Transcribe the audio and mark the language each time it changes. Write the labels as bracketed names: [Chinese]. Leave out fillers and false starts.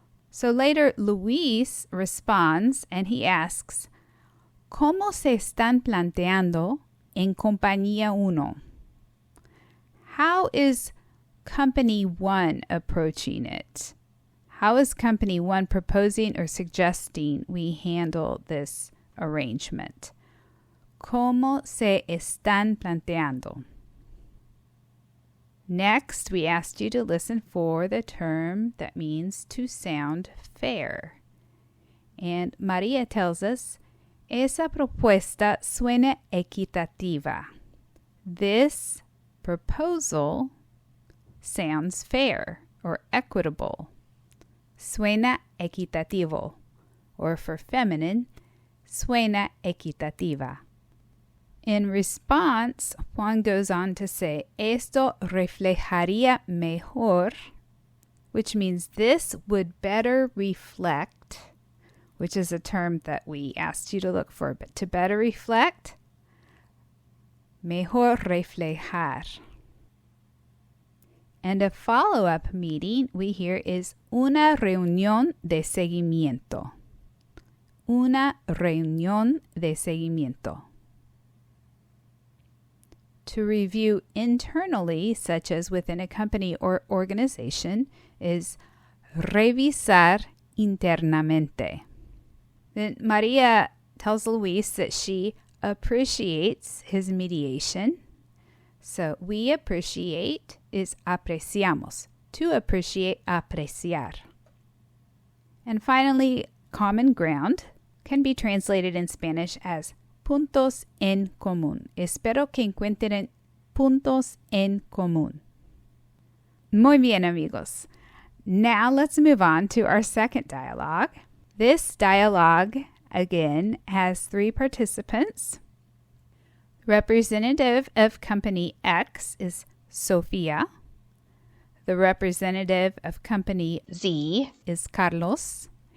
[English] So later Luis responds and he asks, [Spanish] ¿Cómo se están planteando en compañía 1? [English] How is Company 1 approaching it? How is Company 1 proposing or suggesting we handle this arrangement? [Spanish] ¿Cómo se están planteando? [English] Next, we asked you to listen for the term that means to sound fair. And Maria tells us, [Spanish] esa propuesta suena equitativa. [English] This proposal sounds fair or equitable. [Spanish] Suena equitativo. [English] Or for feminine, [Spanish] suena equitativa. [English] In response, Juan goes on to say, [Spanish] esto reflejaría mejor, [English] which means this would better reflect, which is a term that we asked you to look for, but to better reflect, [Spanish] mejor reflejar. [English] And a follow-up meeting we hear is [Spanish] una reunión de seguimiento. Una reunión de seguimiento. [English] To review internally, such as within a company or organization, is [Spanish] revisar internamente. [English] Then Maria tells Luis that she appreciates his mediation. So we appreciate is apreciamos. To appreciate, apreciar. And finally, common ground can be translated in Spanish as [Spanish] puntos en común. Espero que encuentren puntos en común. Muy bien, amigos. [English] Now let's move on to our second dialogue. This dialogue, again, has 3 participants. Representative of Company X is Sofia. The representative of Company Z is Carlos.